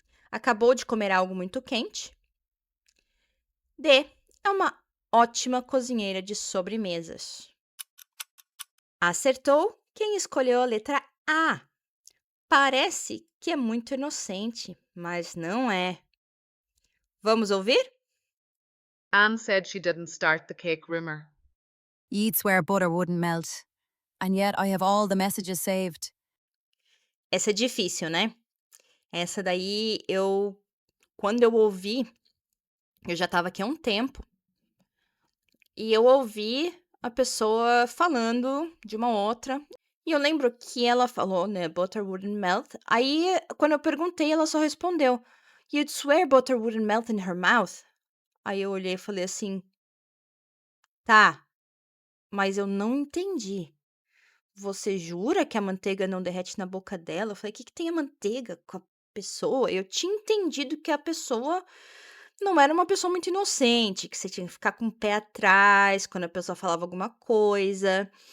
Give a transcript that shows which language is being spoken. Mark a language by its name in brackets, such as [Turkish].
[Portuguese] Acabou de comer algo muito quente. D. É uma ótima cozinheira de sobremesas. Acertou quem escolheu a letra A. Parece que é muito inocente, mas não é. Vamos ouvir? [English] Anne said she didn't start the cake rumor. You'd swear butter wouldn't melt. And yet I have all the messages saved. [Portuguese] Essa é difícil, né? Essa daí quando eu ouvi, eu já estava aqui há um tempo. E eu ouvi a pessoa falando de uma outra. E eu lembro que ela falou, né, [English] butter wouldn't melt. [Portuguese] Aí, quando eu perguntei, ela só respondeu, [English] "You'd swear butter wouldn't melt in her mouth?" [Portuguese] Aí eu olhei e falei assim, tá, mas eu não entendi. Você jura que a manteiga não derrete na boca dela? Eu falei, o que que tem a manteiga com a pessoa? Eu tinha entendido que a pessoa não era uma pessoa muito inocente, que você tinha que ficar com o pé atrás quando a pessoa falava alguma coisa.